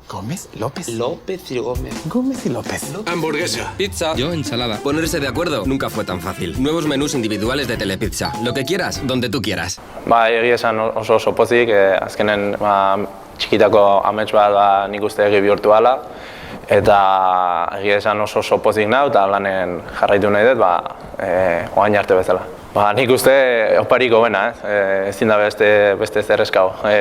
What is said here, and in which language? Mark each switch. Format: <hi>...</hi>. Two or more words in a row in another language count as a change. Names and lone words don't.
<es>¿Gómez? ¿López? López y Gómez. Gómez y López. Hamburguesa. Pizza. Yo, ensalada. Ponerse de acuerdo nunca fue tan fácil. Nuevos menús individuales de Telepizza. Lo que quieras, donde tú quieras.</es> <eu>Egia esan oso pozik, azkenen txikitako amets bat nik uste egi bihurtu ala, eta egia esan oso pozik nau, eta lanen jarraitu nahi dut, oain arte bezala. Nik uste oparik hobena, ezin da beste zer eskau.</eu>